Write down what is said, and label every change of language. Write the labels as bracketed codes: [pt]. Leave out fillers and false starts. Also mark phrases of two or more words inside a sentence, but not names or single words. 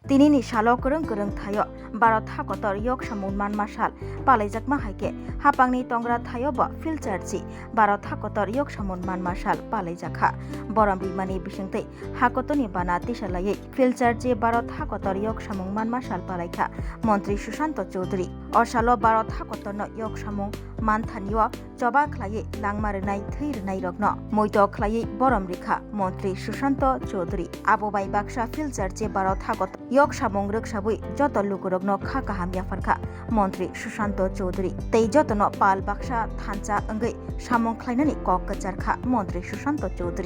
[trp] tinini salo kurung kurung thayo baro thakotor yok samung manma sal palaijakma haike hapangni tongra thayo ba filcharji baro thakotor yok samung manma sal palaijakha boram bimani bisingtei hakotoni bana tisalai filcharji baro thakotor yok samung manma sal palaikha মন্ত্রী সুশান্ত চৌধুরী অসালো বারো থাকতন ইয়ক সামুং মানথানিও চবা খ্লাইয়ে লাংমারনাই থৈরনাই রগ্ন মৈত খ্লাইয়ে বরম রেখা মন্ত্রী সুশান্ত চৌধুরী আববাই বাক্সা ফিলচার যে বারো থাকত ইয়ক সামুং রোকসাবুই যত লুকুরগ্ন খা কাহামিয়া ফারখা মন্ত্রী সুশান্ত চৌধুরী তেই যতন পাল বাক্সা থানচা অঙ্গৈ সামুং খ্লাইনানি কক কাচারখা মন্ত্রী সুশান্ত চৌধুরী